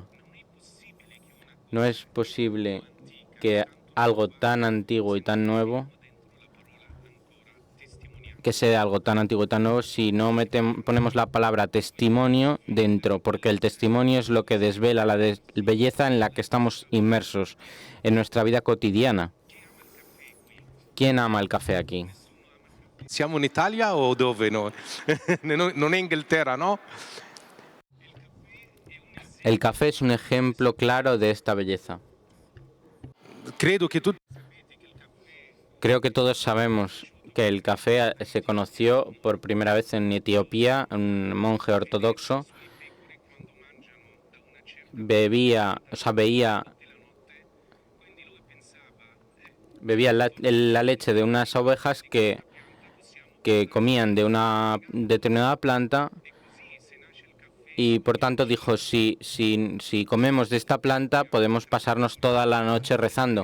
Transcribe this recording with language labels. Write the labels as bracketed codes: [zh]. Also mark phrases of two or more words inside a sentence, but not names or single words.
[es] No es posible que algo tan antiguo y tan nuevo, que sea algo tan antiguo y tan nuevo, si no ponemos la palabra testimonio dentro, porque el testimonio es lo que desvela la belleza en la que estamos inmersos en nuestra vida cotidiana. ¿Quién ama el café aquí? [it] Siamo in Italia o dove? No? Non è Inghilterra, [es] ¿no? El café es un ejemplo claro de esta belleza. [it] Credo che [es] Creo que todos sabemos que el café se conoció por primera vez en Etiopía. Un monje ortodoxo veía la leche de unas ovejas que comían de una determinada planta, y por tanto dijo: si comemos de esta planta podemos pasarnos toda la noche rezando.